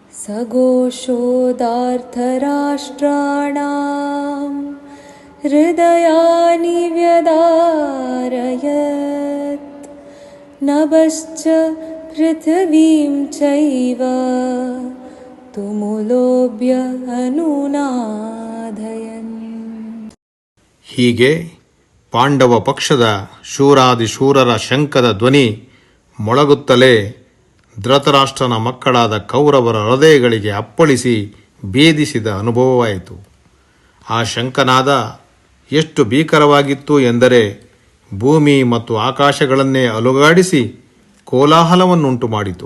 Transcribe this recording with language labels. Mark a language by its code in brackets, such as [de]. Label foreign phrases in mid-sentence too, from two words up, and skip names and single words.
[sa] सघोषोदार्तराष्ट्राणां हृदयानि व्यदारयत् नभश्च पृथिवीं चैव तुमुलोऽभ्य अनुनादयन्. [kn] ಹೀಗೆ ಪಾಂಡವ ಪಕ್ಷದ ಶೂರಾದಿಶೂರರ ಶಂಖದ ಧ್ವನಿ ಮೊಳಗುತ್ತಲೇ ಧೃತರಾಷ್ಟ್ರನ ಮಕ್ಕಳಾದ ಕೌರವರ ಹೃದಯಗಳಿಗೆ ಅಪ್ಪಳಿಸಿ ಭೇದಿಸಿದ ಅನುಭವವಾಯಿತು. ಆ ಶಂಖನಾದ ಎಷ್ಟು ಭೀಕರವಾಗಿತ್ತು ಎಂದರೆ ಭೂಮಿ ಮತ್ತು ಆಕಾಶಗಳನ್ನೇ ಅಲುಗಾಡಿಸಿ ಕೋಲಾಹಲವನ್ನುಂಟು ಮಾಡಿತು.